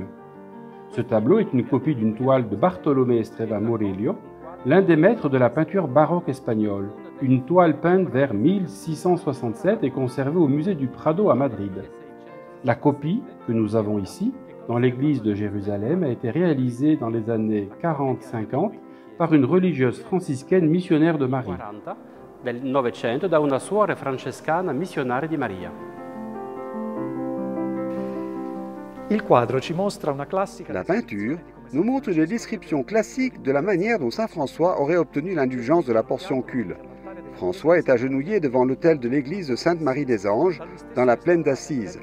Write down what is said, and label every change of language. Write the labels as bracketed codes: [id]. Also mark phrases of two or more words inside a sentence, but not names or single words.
[fr] Ce tableau est une copie d'une toile de Bartolomé Estrella Murillo, l'un des maîtres de la peinture baroque espagnole, une toile peinte vers 1667 et conservée au musée du Prado à Madrid. La copie que nous avons ici, dans l'église de Jérusalem, a été réalisée dans les années 40-50 par une religieuse franciscaine missionnaire de Marie. [it] Del Novecento da una suora francescana missionaria di Maria. [fr] La peinture nous montre des descriptions classiques de la manière dont saint François aurait obtenu l'indulgence de la portioncule. François est agenouillé devant l'autel de l'église de Sainte-Marie des Anges, dans la plaine d'Assise.